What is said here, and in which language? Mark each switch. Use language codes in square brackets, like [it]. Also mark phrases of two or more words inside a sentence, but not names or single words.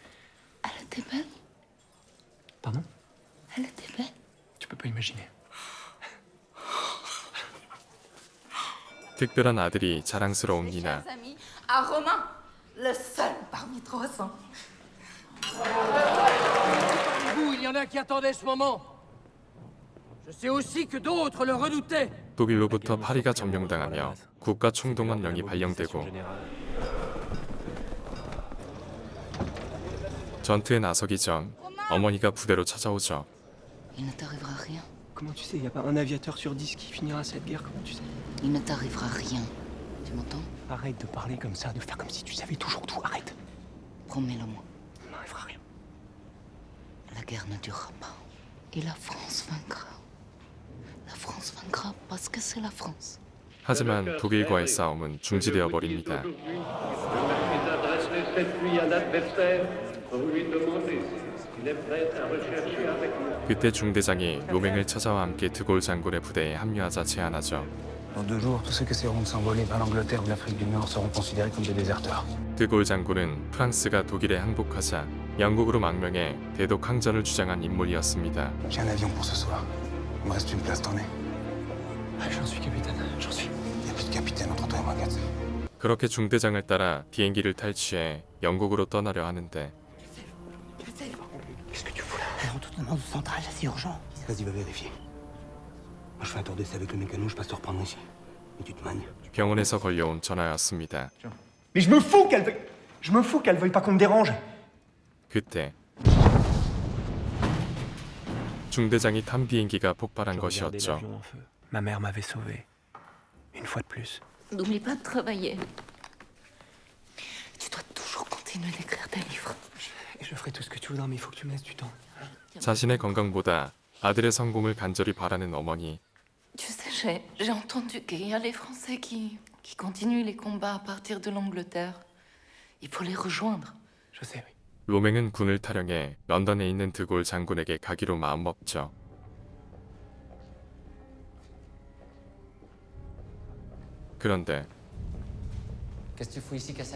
[fr] Elle était belle? Pardon? Elle était belle? Tu peux pas imaginer. [ko] 특별한 아들이 자랑스러운 니나. [fr] Amis, à Romain, le seul parmi 300. Vous, il y en a qui attendaient ce moment. Je sais aussi que d'autres le redoutaient. [ko] 독일로부터 파리가 점령당하며 국가 총동원령이 발령되고 전투에 나서기 전 어머니가 부대로 찾아오죠. [fr] Il ne t'arrivera rien. Comment tu sais? Il y a pas un aviateur sur 10 qui finira cette guerre, comment tu sais? Il ne t'arrivera rien. Tu m'entends? Arrête de parler comme ça, de faire comme si tu savais toujours tout, arrête. Promets-le-moi. Il m'arrivera rien. La guerre ne durera pas. Et la France vaincra. La France vaincra parce que c'est la France. [ko] 하지만 독일과의 싸움은 중지되어 버립니다. 그때 중대장이 로맹을 찾아와 함께 드골 장군의 부대에 합류하자 제안하죠. [fr] Dans 2 jours, tous ceux qui essaieront de s'envoler vers l'Angleterre ou l'Afrique du Nord seront considérés comme des déserteurs. [ko] 드골 장군은 프랑스가 독일에 항복하자 영국으로 망명해 대독 항전을 주장한 인물이었습니다. [fr] J'ai un avion pour ce soir. Il me reste une place, t'en es? J'en suis capitaine, j'en suis. Il n'y a plus de capitaine entre toi et moi, Gatz. [ko] 그렇게 중대장을 따라 비행기를 탈취해 영국으로 떠나려 하는데 [fr] Qu'est-ce que tu fous là? Retournement de centrale, c'est urgent. Vas-y, va vérifier. Moi, je fais un tour d'essai avec le mécano, je passe te reprendre ici. Et tu te manies. [ko] 병원에서 걸려온 전화였습니다. [fr] Mais je me fous qu'elle veuille pas qu'on me dérange. [ko] 그때 중대장이 탄 비행기가 폭발한 것이었죠. [fr] Ma mère m'avait sauvé. Une fois de plus. N'oublie pas de travailler. Tu dois toujours continuer d'écrire tes livres. Je ferai tout ce que tu voudras, mais il faut que tu me laisses du temps. [ko] 자신의 건강보다 아들의 성공을 간절히 바라는 어머니. [fr] Tu sais, j'ai entendu qu'il y a les Français qui continuent les combats à partir de l'Angleterre. Il faut les rejoindre. Je sais, oui. [ko] 로맹은 군을 탈영해 런던에 있는 드골 장군에게 가기로 마음먹죠. 그런데 [fr] Qu'est-ce que tu fous ici, Kassef?